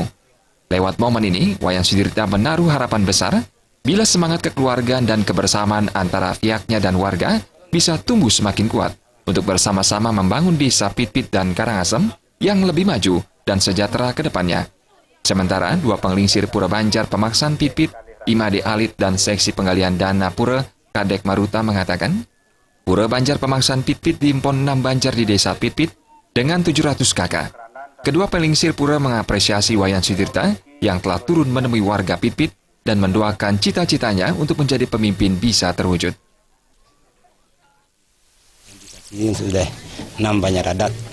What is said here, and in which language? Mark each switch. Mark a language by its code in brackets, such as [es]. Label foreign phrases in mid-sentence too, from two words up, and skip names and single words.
[id] Lewat momen ini, Wayan Sudirte menaruh harapan besar bila semangat kekeluargaan dan kebersamaan antara pihaknya dan warga bisa tumbuh semakin kuat untuk bersama-sama membangun desa Pitpit dan Karangasem yang lebih maju dan sejahtera ke depannya. Sementara dua pengelingsir Pura Banjar Pemaksaan Pitpit, Imade Alit dan Seksi Penggalian Dana Pura Kadek Maruta mengatakan, Pura Banjar Pemaksaan Pitpit diimpon 6 banjar di desa Pitpit dengan 700 kakak. Kedua pengelingsir Pura mengapresiasi Wayan Sudirte yang telah turun menemui warga Pitpit dan mendoakan cita-citanya untuk menjadi pemimpin bisa terwujud. Ini sudah 6 banjar adat.